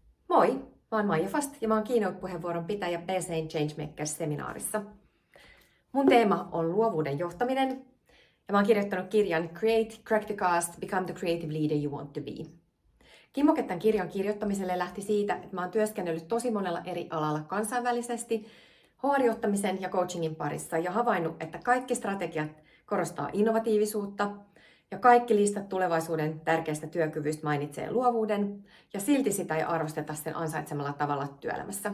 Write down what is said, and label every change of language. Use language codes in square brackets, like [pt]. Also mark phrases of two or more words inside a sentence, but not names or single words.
[fi] Moi, mä oon Maija Fast ja mä oon keynote-puheenvuoron pitäjä BC:n Changemakers-seminaarissa. Mun teema on luovuuden johtaminen ja mä oon kirjoittanut kirjan Create, Crack the Cast, Become the Creative Leader You Want to Be. Kimmoke tämän kirjan kirjoittamiselle lähti siitä, että mä oon työskennellyt tosi monella eri alalla kansainvälisesti, HR-johtamisen ja coachingin parissa ja havainnut, että kaikki strategiat korostaa innovatiivisuutta, ja kaikki listat tulevaisuuden tärkeistä työkyvyistä mainitsee luovuuden, ja silti sitä ei arvosteta sen ansaitsemalla tavalla työelämässä.